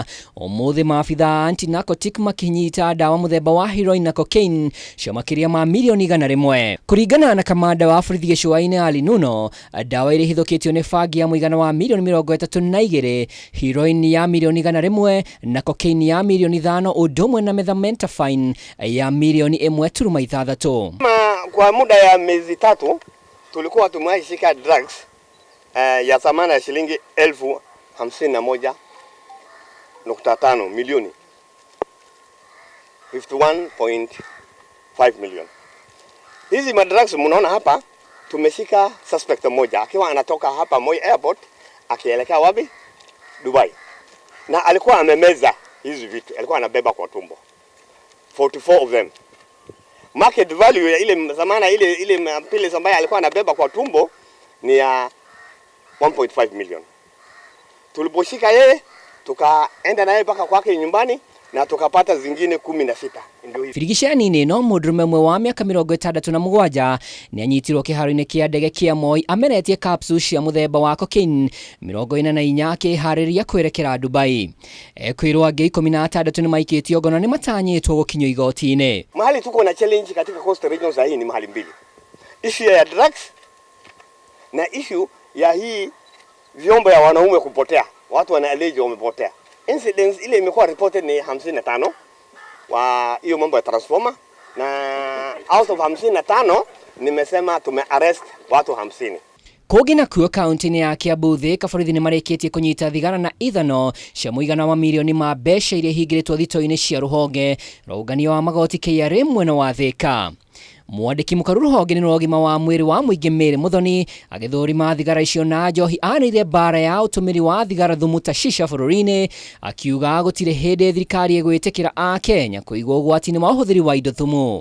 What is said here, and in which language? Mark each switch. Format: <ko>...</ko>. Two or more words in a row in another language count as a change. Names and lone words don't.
<ki>Ũmũthĩ maabitha anti-narcotic makinyita dawa mũthemba wa heroin na cocaine cia makĩria ma milioni 100. Kũringana na kamanda wa borithi gĩcũa-inĩ Ali Nuno, dawa iria ihithũkĩtio nĩ bangi ya mũigana wa milioni 32, heroin ya milioni 100 na cocaine ya milioni 5 ũndũ ũmwe na methamphetamine ya milioni 1.6.</ki> <sw>Kwa muda ya miezi 3 tulikuwa tumeishika drugs ya thamani ya shilingi 51.5 milioni, 51.5 million. Hizi madrugs mnaona hapa, tumeshika suspect mmoja akiwa anatoka hapa Moi Airport akielekea wapi? Dubai. Na alikuwa amemeza hizi vitu, alikuwa anabeba kwa tumbo. 44 of them.</sw> <en>Market value</en> <sw>ya ile zamana ile pili ambaye alikuwa anabeba kwa tumbo ni ya 1.5 million. Tuliposhika yeye tukaenda naye mpaka kwake nyumbani na tukapata zingine 16. Ndio hivi.</sw> <ki>Firigicani-inĩ no mũndũrũme ũmwe wa mĩaka 67 nĩ anyitirwo kĩharo-inĩ kĩa ndege kĩa Moi amenetie capsules cia mũthemba wa cocaine 44 akĩharĩria kwĩrekera Dubai. Ekwĩrwo angĩ 16 nĩ maikĩtio ngono nĩ matanyĩtwo gũkinyio igoti-inĩ.</ki> <sw>Mahali tuko na challenge katika</sw> <en>coastal region</en> <sw>za hii ni mahali mbili. Issue ya drugs na issue ya hii vyombo ya wanaume kupotea. Watu wanaeleje wamepotea. Incidents ile imekuwa reported ni 55 wa hiyo mambo ya transformer, na</sw> <en>out of</en> <sw>55 nimesema tumearrest watu 50.</sw> <ki>Kũngĩ nakuo kaunti-inĩ ya Kiambu borithi nĩ marĩkĩtie kũnyita thigara na ithano cia mũigana wa milioni ma mbeca iria ihingĩrĩtwo thitoo-inĩ cia rũhonge rwa ũngania wa magoti KRA mwena wa Thika. Mwandĩki mũkaru rũhonge-inĩ rwa ũgima wa mwĩrĩ wa mũingĩ Mary Muthoni agĩthũrima thigara icio na njohi anĩire bara ya ũtũmĩri wa thigara thumu ta shisha bũrũri-inĩ, akiuga gũtirĩ hĩndĩ thirikari ĩgwĩtĩkĩra Akenya kũigwo ũgwati-inĩ wa ũhũthĩri wa indo thumu.</ki>